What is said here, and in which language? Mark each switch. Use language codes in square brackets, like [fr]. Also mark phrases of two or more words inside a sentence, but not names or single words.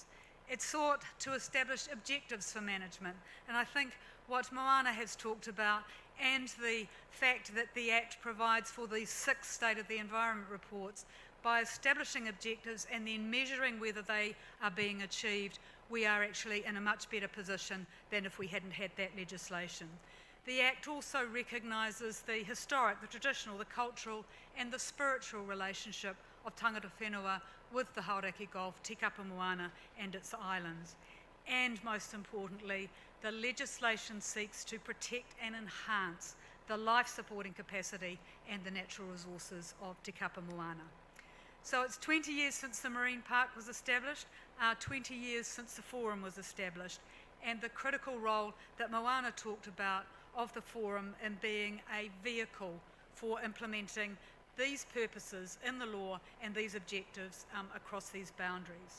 [en] It sought to establish objectives for management, and I think what Moana has talked about and the fact that the Act provides for these 6 State of the Environment reports by establishing objectives and then measuring whether they are being achieved, we are actually in a much better position than if we hadn't had that legislation. The Act also recognises the historic, the traditional, the cultural and the spiritual relationship of [mi] tangata whenua [en] with the Hauraki Gulf, Tikapa Moana and its islands. And most importantly, the legislation seeks to protect and enhance the life-supporting capacity and the natural resources of Tikapa Moana. So it's 20 years since the Marine Park was established, 20 years since the Forum was established, and the critical role that Moana talked about of the Forum in being a vehicle for implementing these purposes in the law and these objectives across these boundaries.